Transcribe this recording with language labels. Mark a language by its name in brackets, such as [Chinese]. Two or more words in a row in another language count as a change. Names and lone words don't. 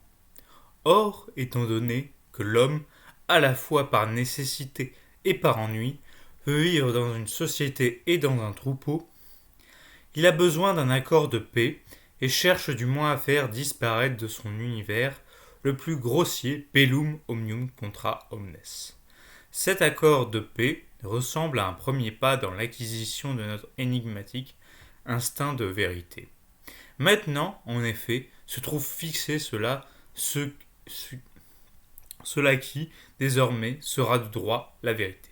[French] Or, étant donné que l'homme, à la fois par nécessité et par ennui, veut vivre dans une société et dans un troupeau, il a besoin d'un accord de paix et cherche du moins à faire disparaître de son univers le plus grossier [Latin] bellum omnium contra omnes. [French] Cet accord de paix ressemble à un premier pas dans l'acquisition de notre énigmatique instinct de vérité. Maintenant, en effet, se trouve fixé cela qui, désormais, sera de droit la vérité.